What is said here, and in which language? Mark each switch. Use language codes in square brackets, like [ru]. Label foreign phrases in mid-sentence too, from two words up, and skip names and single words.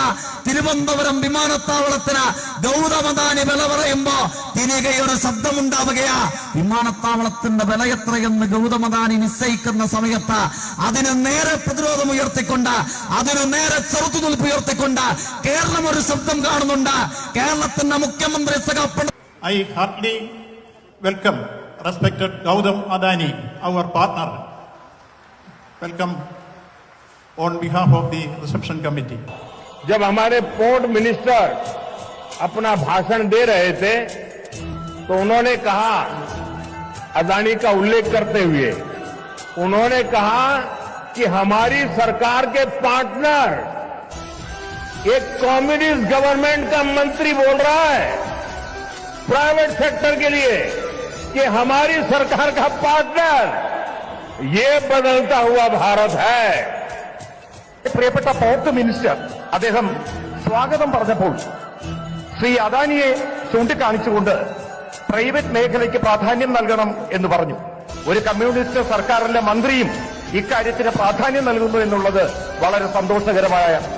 [ml] തിരുവനന്തപുരം വിമാനത്താവളത്തിന് ഗൗതം അദാനി വില പറയുമ്പോ തിരികെ ഒരു ശബ്ദമുണ്ടാവുകയാ. വിമാനത്താവളത്തിന്റെ വില എത്രയെന്ന് ഗൗതം അദാനി നിശ്ചയിക്കുന്ന സമയത്ത് അതിന് നേരെ പ്രതിരോധം ഉയർത്തിക്കൊണ്ട്, അതിന് നേരെ ചെറുത്തുനിൽപ്പ് ഉയർത്തിക്കൊണ്ട് കേരളം ഒരു ശബ്ദം കാണുന്നുണ്ട്. കേരളത്തിന്റെ മുഖ്യമന്ത്രി [en] I heartily welcome respected Gautam Adani, our partner. Welcome on behalf of the reception committee. [hi] जब हमारे [en] port minister [hi] अपना भाषण दे रहे थे तो उन्होंने कहा, अदानी का उल्लेख करते हुए उन्होंने कहा कि हमारी सरकार के पार्टनर एक [en] communist government [hi] का मंत्री बोल रहा है [en] private sector [hi] के लिए कि हमारी सरकार का पार्टनर, ये बदलता हुआ भारत है. [ml] പ്രിയപ്പെട്ട [en] port minister [ml] അദ്ദേഹം സ്വാഗതം പറഞ്ഞപ്പോൾ ശ്രീ അദാനിയെ ചൂണ്ടിക്കാണിച്ചുകൊണ്ട് പ്രൈവറ്റ് മേഖലയ്ക്ക് പ്രാധാന്യം നൽകണം എന്ന് പറഞ്ഞു. ഒരു കമ്മ്യൂണിസ്റ്റ് സർക്കാരിന്റെ മന്ത്രിയും ഇക്കാര്യത്തിന് പ്രാധാന്യം നൽകുന്നു എന്നുള്ളത് വളരെ സന്തോഷകരമായ